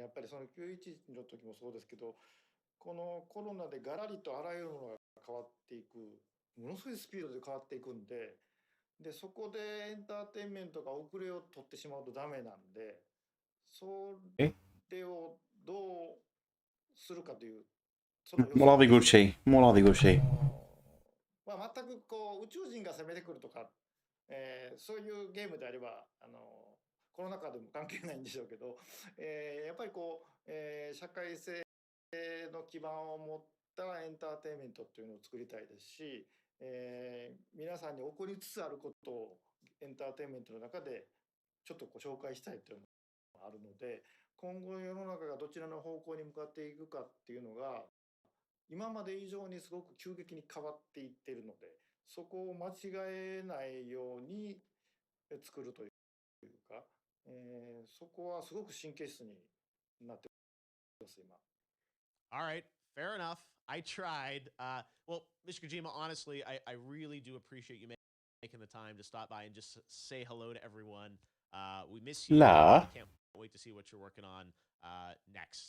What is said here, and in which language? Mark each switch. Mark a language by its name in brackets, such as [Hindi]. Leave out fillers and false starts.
[Japanese] やっぱりその911の時もそうですけど、このコロナでガラリとあらゆるものが変わっていく、ものすごいスピードで変わっていくんで、そこでエンターテインメントが遅れを取ってしまうとダメなんで、それをどうするかという、 مو راضي يقول شيء مو راضي يقول شيء 全く宇宙人が攻めてくるとか、そういうゲームであればコロナ禍でも関係ないんでしょうけど、やっぱり社会性の基盤を持ったエンターテインメントっていうのを作りたいですし、皆さんに起こりつつあることをエンターテインメントの中でちょっと紹介したいというのがあるので、今後世の中がどちらの方向に向かっていくかっていうのが今まで以上にすごく急激に変わっていっているので、そこを間違えないように作るというか、そこはすごく神経質になってます今。 [English] All right, fair enough. I tried. Well, Mr. Kojima, honestly, I really do appreciate you making the time to stop by and just say hello to everyone. We miss you. لا We can't wait to see what you're working on next.